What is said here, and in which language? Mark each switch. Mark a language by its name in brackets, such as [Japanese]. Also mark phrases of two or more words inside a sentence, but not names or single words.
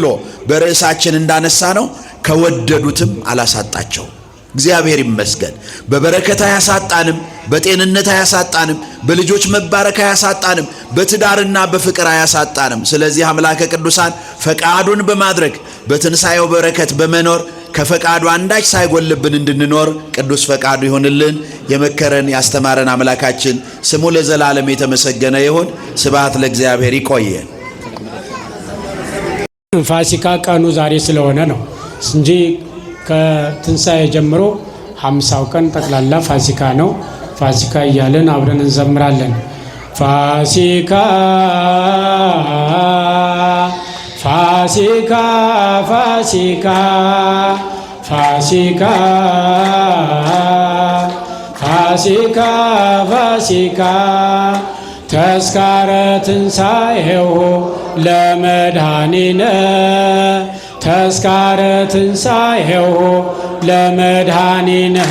[Amharic] በርዕሳችን እንዳነሳ ነው ከወደዱትም አላሳጣቸው። እግዚአብሔር ይመስገን። በበረከት አያሳጣንም፣ በጤንነት አያሳጣንም፣ በልጆች መባረክ አያሳጣንም፣ በትዳርና በፍቅር አያሳጣንም። ስለዚህ አምላከ ቅዱሳን ፈቃዱን በማድረግ በትንሣኤው በረከት በመኖር ከፈቃዱ አንዳች ሳይጎልብን እንድንኖር ቅዱስ ፈቃዱ ይሁንልን። የመከረን ያስተማረን አምላካችን ስሙ ለዘላለም የተመሰገነ ይሁን። [Geez] ስብሐት ለእግዚአብሔር። [Amharic] ይቆየን። ፋሲካ ቀኑ ዛሬ ስለሆነ ነው እንጂ ከትንሣኤ ጀምሮ 50ው ቀን ጠቅላላ ፋሲካ ነው። ፋሲካ እያለን አብረን እንዘምራለን። ፋሲካ [Geez] ፋሲካ ፋሲካ ፋሲካ ፋሲካ ፋሲካ ተስካረ ትንሣኤሁ ለመድኃኒነ ተስካረ ትንሣኤሁ ለመድኃኒነ